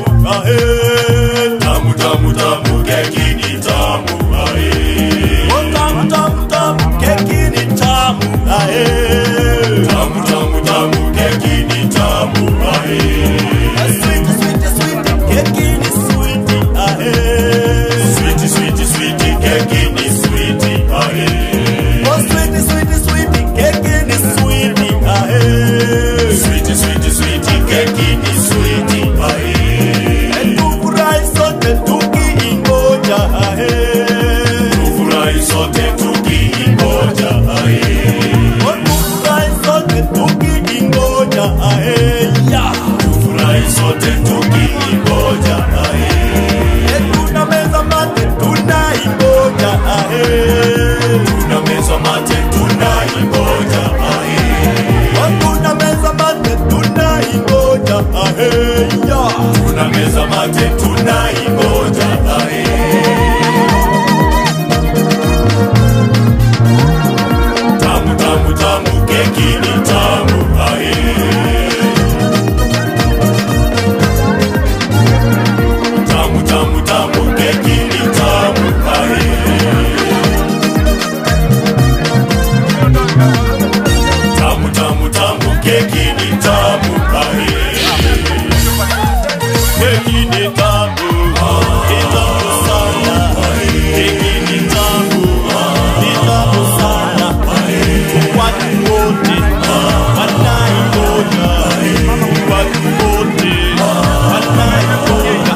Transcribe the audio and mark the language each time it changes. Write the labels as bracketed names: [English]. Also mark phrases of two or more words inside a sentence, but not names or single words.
[Swahili] ae. Tamu tamu tamu keki ni tamu ae. Oh tamu tamu tamu keki ni tamu ae. Tamu tamu tamu keki ni tamu ae. [English] Sweet sweet sweet [Swahili] keki ni [English] sweet ae. Sweet sweet sweet [Swahili] keki ni [English] sweet ae. Oh sweet sweet sweet [Swahili] keki ni [English] sweet ae. Sweet sweet sweet [Swahili] keki ni [English] sweet ae. [Swahili] Tufurahi sote tukiingoja ae. Tufurahi sote tukiingoja ae. Oh tufurahi sote tukiingoja ae. Tufurahi sote tukiingoja ae. Tunameza mate tunaingoja ae. Tunameza mate tunaingoja ae. Tunameza mate tunaingoja ae. Tunameza mate tunaingoja ae. Tamu tamu tamu keki ni tamu ae. Tamu tamu tamu keki ni tamu ae. Tamu tamu tamu keki ni tamu ae. Keki ni tamu, ni tamu sana. Keki ni tamu, ni tamu sana. Watu wote wanaingoja, watu wote wanaingoja.